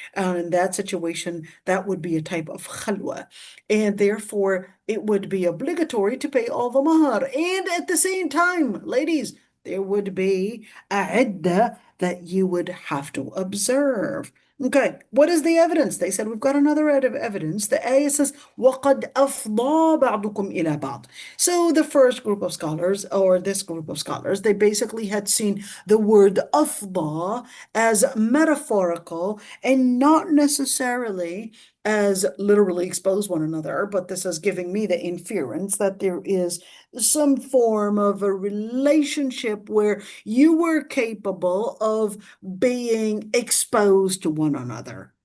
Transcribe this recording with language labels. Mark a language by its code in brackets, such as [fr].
[en] In that situation, that would be a type of khalwa. And therefore, it would be obligatory to pay all the mahr. And at the same time, ladies, there would be a iddah that you would have to observe. Okay, what is the evidence? They said, we've got another evidence. The ayah says, [ar] وَقَدْ أَفْضَى بَعْضُكُمْ إِلَى بَعْضٍ. [en] So the first group of scholars, or this group of scholars, they basically had seen the word أفضى as metaphorical and not necessarily as literally expose one another, but this is giving me the inference that there is some form of a relationship where you were capable of being exposed to one another.